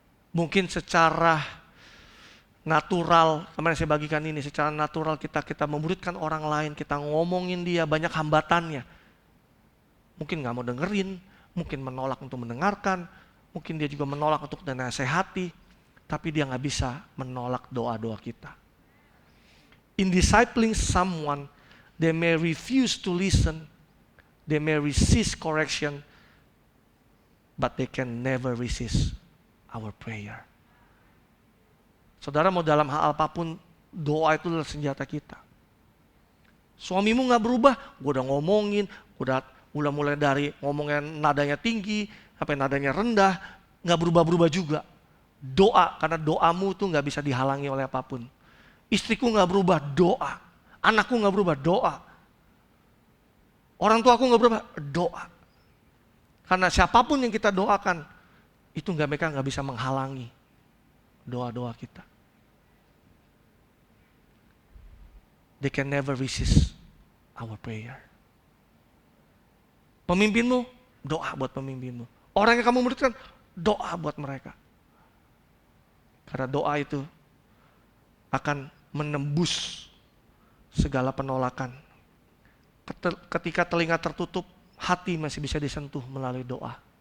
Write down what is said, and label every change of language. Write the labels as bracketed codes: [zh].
[id] Mungkin secara natural, kemarin saya bagikan ini, secara natural kita memuridkan orang lain, kita ngomongin dia, banyak hambatannya. Mungkin gak mau dengerin, mungkin menolak untuk mendengarkan, mungkin dia juga menolak untuk dinasehati, tapi dia gak bisa menolak doa-doa kita. [en] In discipling someone, they may refuse to listen, they may resist correction, but they can never resist our prayer. [id] Saudara mau dalam hal apapun, doa itu adalah senjata kita. Suamimu gak berubah, gue udah ngomongin, udah mulai dari ngomongnya nadanya tinggi, sampai nadanya rendah, gak berubah-berubah juga. Doa, karena doamu tuh gak bisa dihalangi oleh apapun. Istriku gak berubah, doa. Anakku gak berubah, doa. Orang tuaku gak berubah, doa. Karena siapapun yang kita doakan, itu mereka gak bisa menghalangi doa-doa kita. [en] They can never resist our prayer. [id] Pemimpinmu, doa buat pemimpinmu. Orang yang kamu muridkan, doa buat mereka. Karena doa itu akan menembus segala penolakan. Ketika telinga tertutup, hati masih bisa disentuh melalui doa.